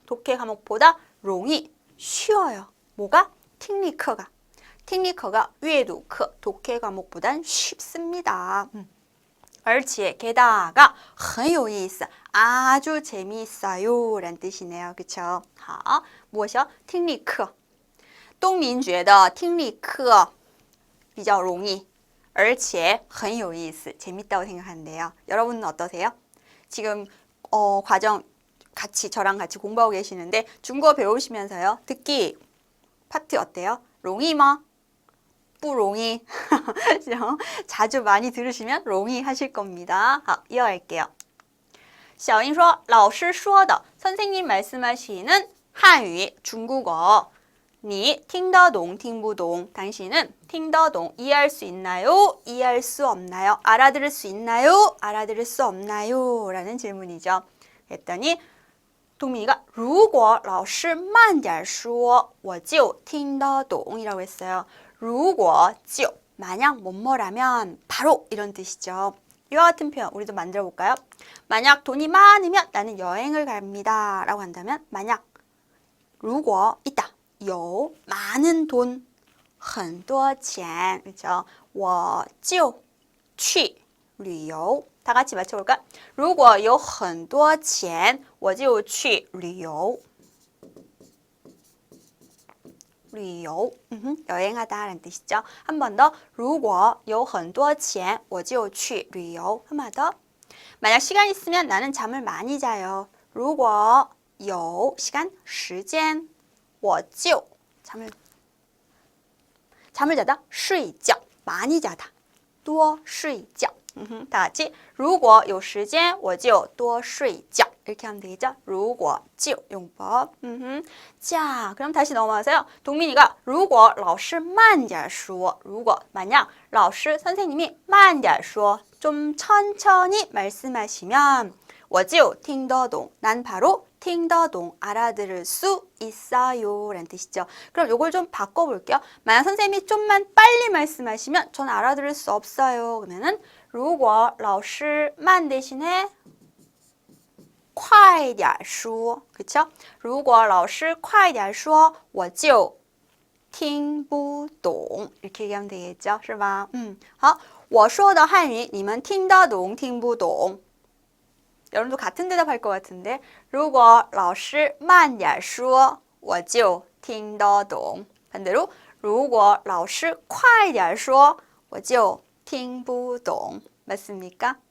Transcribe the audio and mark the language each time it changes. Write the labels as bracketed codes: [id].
[ko] 독해 과목보다 容易 쉬워요. 뭐가? 听力课가 听力课가 阅读课 독해 과목보단 쉽습니다. 而且 게다가 很有意思 아주 재미있어요 라는 뜻이네요. 그쵸? 好, 무엇이요? [zh] 听力课东明觉得听力课比较容易而且很有意思 [ko] 재밌다고 생각하는데요. 여러분은 어떠세요? 지금 과정 같이 저랑 같이 공부하고 계시는데 중국어 배우시면서요. 듣기 파트 어때요? 容易吗? 不容易 자주 많이 들으시면 容易 하실 겁니다. 好, 이어갈게요. [zh] 小英说老师说的 [ko] 선생님 말씀하시는 한유 중국어 [zh] 你听得懂听不懂 [ko] 당신은 [zh] 听得懂 [ko] 이해할 수 있나요? 이해할 수 없나요? 알아들을 수 있나요? 알아들을 수 없나요? 라는 질문이죠. 했더니 동민이가 [zh] 如果老师慢点说我就听得懂 [ko] 이라고 했어요. 如果就 만약 뭐뭐라면 바로 이런 뜻이죠. 이와 같은 표현 우리도 만들어 볼까요? 만약 돈이 많으면 나는 여행을 갑니다 라고 한다면 만약 如果 있다 有 많은 돈 很多钱 그렇죠? 我就去旅游 다 같이 맞춰볼까? [zh] 如果有很多钱我就去旅游 旅游 [ko] 여행하다 라는 뜻이죠. 한 번 더 [zh] 如果有很多钱我就去旅游 [ko] 한 번 더 만약 시간 있으면 나는 잠을 많이 자요. 如果有 시간 时间我就 잠을 자다 睡觉 많이 자다 多睡觉 다 같이 [zh] 如果有时间我就多睡觉 [ko] 이렇게 하면 되겠죠? 如果就 용법. 자, 그럼 다시 넘어와서요. 동민이가 如果老师慢点说如果 만약 老师 선생님이 慢点说 좀 천천히 말씀하시면 [zh] 我就听得懂 [ko] 난 바로 听得懂 알아들을 수 있어요 라는 뜻이죠. 그럼 이걸 좀 바꿔볼게요. 만약 선생님이 좀만 빨리 말씀하시면 전 알아들을 수 없어요. 그러면은 如果老师慢 대신에 快点说 그쵸? [zh] 如果老师快点说我就听不懂 [ko] 이렇게 얘기하면 되겠죠? [zh] 是吧? 好我说的汉语你们听得懂听不懂 [ko] 여러분도 같은 대답할 것 같은데 [zh] 如果老师慢点说我就听得懂 반대로 如果老师快点说我就听不懂 [ko] 맞습니까?